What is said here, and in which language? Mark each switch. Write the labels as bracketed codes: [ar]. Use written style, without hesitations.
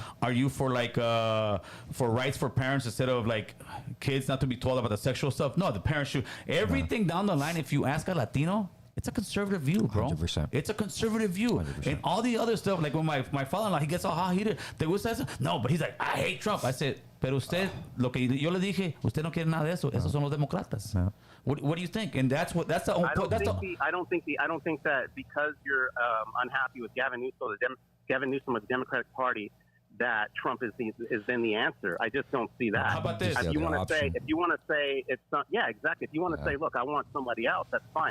[en] Are you for for rights for parents instead of like kids not to be told about the sexual stuff? No, the parents should. Everything down the line, if you ask a Latino, it's a conservative view, bro. 100%. It's a conservative view. 100%. And all the other stuff, like when my father-in-law, he gets all hot heated. [es] ¿Te gusta eso? [en] No, but he's like, I hate Trump. I said, [es] pero usted, lo que yo le dije, usted no quiere nada de eso. Esos son los demócratas. [en] No. What do you think? And that's the I don't think that because you're unhappy with Gavin Newsom, Gavin Newsom of the Democratic Party, that Trump is then the answer. I just don't see that. How about this? If you want to say it's not, yeah, exactly. If you want to say, look, I want somebody else, that's fine.